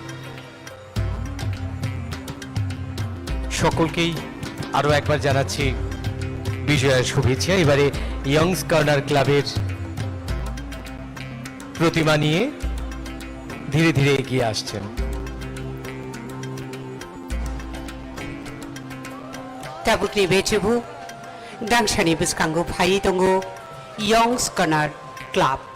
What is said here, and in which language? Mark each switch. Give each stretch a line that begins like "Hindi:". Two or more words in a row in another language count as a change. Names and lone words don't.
Bangla: সকলকেই আরো একবার জানাচ্ছি বিজয়ের শুভেচ্ছা। এবারে ইয়ংস কর্নার ক্লাবের প্রতিমা নিয়ে ধীরে ধীরে এগিয়ে আসছেন।
Kok Borok: Tabukni bechebu dangshani biskango phai tongo Young's Corner Club.